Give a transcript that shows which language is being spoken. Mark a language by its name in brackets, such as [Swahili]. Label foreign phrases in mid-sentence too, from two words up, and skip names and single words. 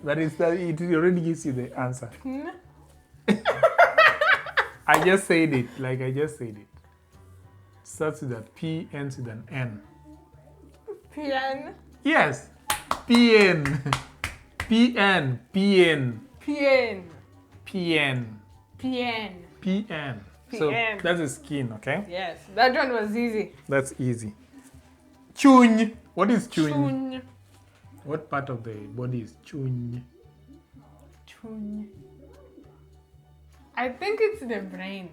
[English] But it already gives you the answer. I just said it. I just said it. Starts with a P, ends with an N. Pian. Yes. PN. PN. PN. Pien. PN. Pien. PN. So PN. that's the skin, okay? Yes, that one was easy. That's easy. Chuny. What is chuny? Chuny. What part of the body is chuny? Chuny. I think it's the brain.